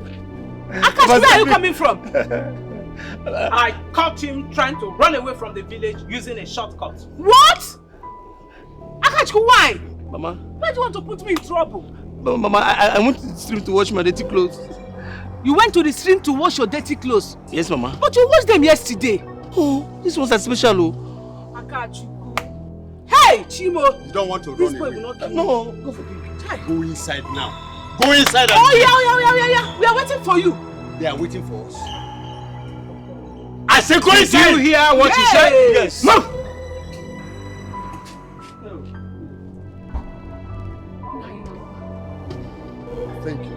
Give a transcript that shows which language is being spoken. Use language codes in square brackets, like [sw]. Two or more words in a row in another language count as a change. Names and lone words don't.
[en] Akachu, where are you coming from? I caught him trying to run away from the village using a shortcut. What? Akachu, why? Mama. Why do you want to put me in trouble? Mama, I went to the stream to wash my dirty clothes. You went to the stream to wash your dirty clothes? Yes, Mama. But you washed them yesterday. Oh, this ones are special, oh. Akachu. Hey, Chimo. You don't want to this run boy away. will not kill No. me. Go for it. Go inside now. Go inside. Oh, yeah. We are waiting for you. They are waiting for us. I said go inside. Did you hear what she said? Yes. Move. Thank you.